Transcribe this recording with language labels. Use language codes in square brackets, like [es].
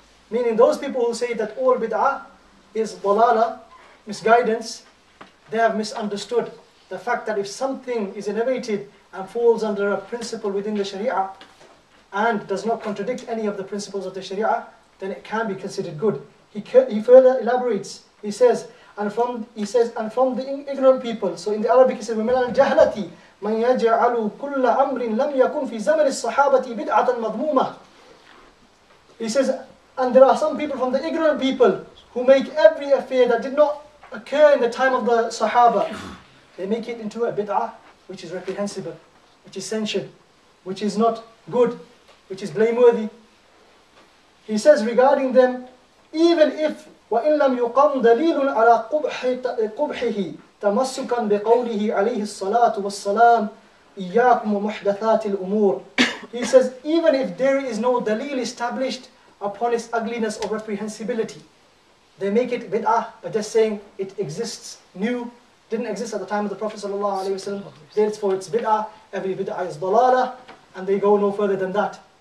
[en] Meaning those people who say that all bid'ah is dalala, misguidance, they have misunderstood the fact that if something is innovated and falls under a principle within the Sharia and does not contradict any of the principles of the Sharia, then it can be considered good. He further elaborates. He says, and from the ignorant people. So in the Arabic he says, [ar] وَمِنَ الْجَهْلَةِ مَنْ يَجْعَلُ كُلَّ أَمْرٍ لَمْ يَكُنْ فِي زَمَنِ الصَّحَابَةِ بِدْعَةً مَضْمُومَةً. [en] He says, and there are some people from the ignorant people who make every affair that did not occur in the time of the Sahaba, they make it into a bid'ah which is reprehensible, which is censured, which is not good, which is blameworthy. He says regarding them, even if [ar] وَإِن لَمْ يُقَمْ دَلِيلٌ عَلَى قُبْحِهِ تَمَسُّكًا بِقَوْلِهِ عَلَيْهِ الصَّلَاةُ وَالسَّلَامُ إِيَّاكُمْ وَمُحْدَثَاتِ الْأُمُورِ. [en] He says, even if there is no dalil established upon its ugliness or reprehensibility, they make it bid'ah by just saying it exists new, didn't exist at the time of the Prophet ﷺ, therefore it's bid'ah, every bid'ah is dalalah, and they go no further than that.